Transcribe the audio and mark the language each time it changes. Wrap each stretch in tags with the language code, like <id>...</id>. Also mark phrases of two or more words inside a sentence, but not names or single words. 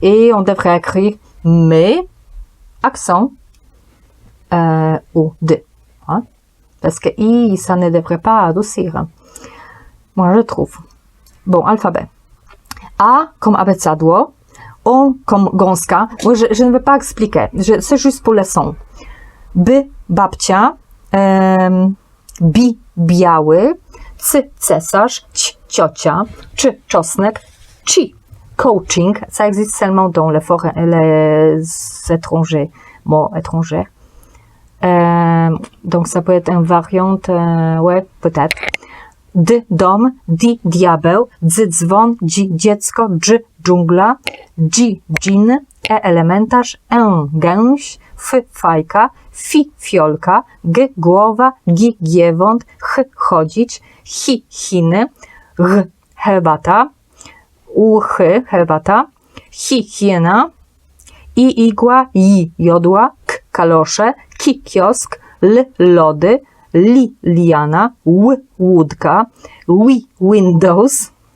<fr>et on devrait écrire mais, accent au D. Hein? Parce que I, ça ne devrait pas adoucir. Hein? Moi, je trouve. Bon, alphabet. A comme abecadło, O comme gąska. Moi, je ne vais pas expliquer. C'est juste pour le son.</fr> <pl>B, babcia. B, biały. C, cesarz. C, ciocia. Czy, czosnek. Ci, coaching.</pl> <fr>Ça existe seulement dans les étrangers, mots étrangers. Donc, ça peut être une variante, ouais, peut-être.</fr> <pl>D, dom, di, diabeł, dzy, dzwon, dzi, dziecko, dż, dżungla, dzi, dżin, elementarz, gęś, f, fajka, fi, fiolka, g, głowa, gi, giewont, ch, chodzić, hi, chiny, g, herbata, ch, herbata, hi, hiena, i, igła, i, jodła, k, kalosze, ki, kiosk, l, lody, li, liana, łódka, windows,</pl>